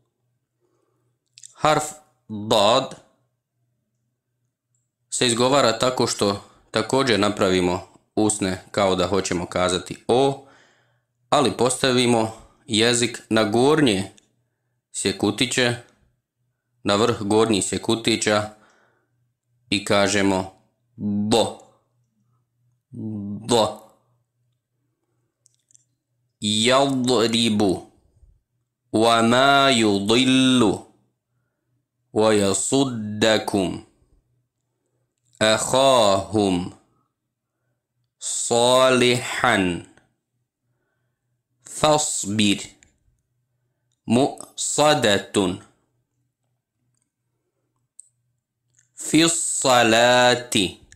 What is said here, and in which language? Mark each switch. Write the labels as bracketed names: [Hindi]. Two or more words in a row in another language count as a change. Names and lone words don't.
[Bosnian] Harf dad se izgovara tako što također napravimo usne kao da hoćemo kazati O, ali postavimo jezik na gornje sjekutiće, na vrh gornjih sjekutića i kažemo bo, do. [Arabic] يضرب وما يضل ويصدكم أخاهم صالحا فاصبر مؤصدة في صلاة